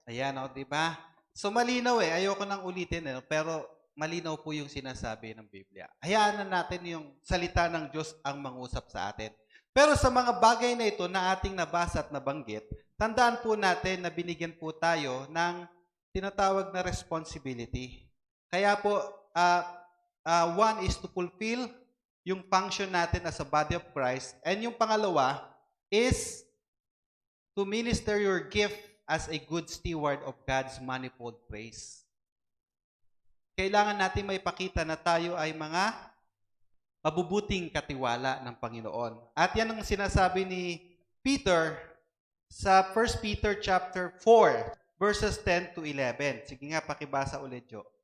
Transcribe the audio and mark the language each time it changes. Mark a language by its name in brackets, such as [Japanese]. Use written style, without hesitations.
[Filipino] Ayan, di ba? So, malinaw Ayoko nang ulitin, pero malinaw po yung sinasabi ng Biblia. Hayaan na natin yung salita ng Diyos ang mangusap sa atin. Pero sa mga bagay na ito na ating nabasa at nabanggit, tandaan po natin na binigyan po tayo ng tinatawag na responsibility. Kaya po, [English] one is to fulfill [Filipino] yung [English] function [Filipino] natin [English] as a body of Christ. And [Filipino] yung pangalawa [English] is to minister your gift as a good steward of God's manifold grace. [Filipino] Kailangan natin may pakita na tayo ay mga mabubuting katiwala ng Panginoon. At yan ang sinasabi ni Peter sa 1 Peter chapter 4, verses 10 to 11. Sige nga, pakibasa ulit, Jo.